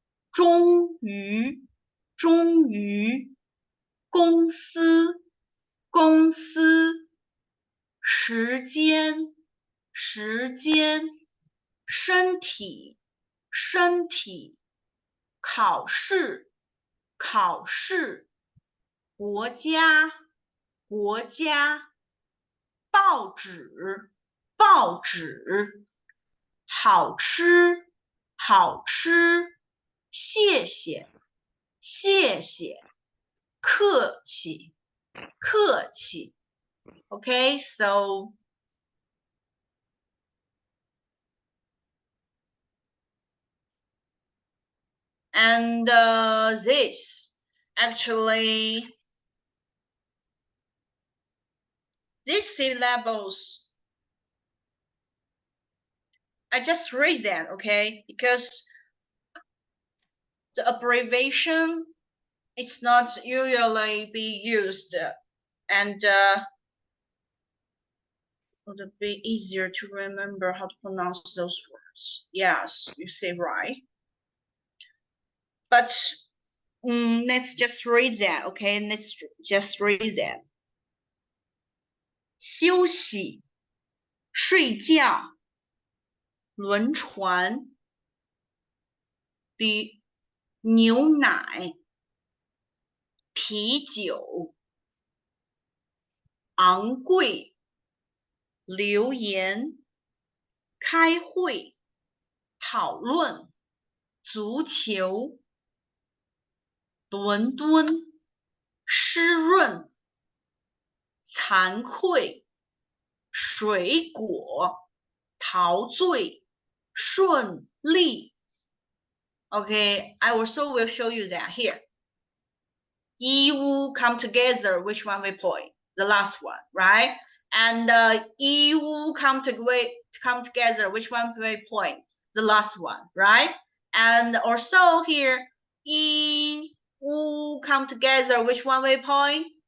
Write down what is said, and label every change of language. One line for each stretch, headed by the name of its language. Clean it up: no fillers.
Chinese: 终于，终于，公司，公司，时间，时间，身体，身体，考试，考试，国家，国家，报纸，报纸，好吃，好吃，谢谢，谢谢，客气，客气。
English: Okay, so and this actually these syllables I just read that, okay, because the abbreviation it's not usually be used and would be easier to remember how to pronounce those words. Yes, you say right. But let's just read that, okay? Let's just read that.
Chinese: 休息，睡觉，轮船，牛奶，啤酒，昂贵，留言，开会，讨论，足球，伦敦，湿润，惭愧，水果，陶醉，顺利。
English: Okay, I also will show you that here. EU come together, which one we point? The last one, right? And EU come together, which one we point? The last one, right? And also here, EU come together, which one we point?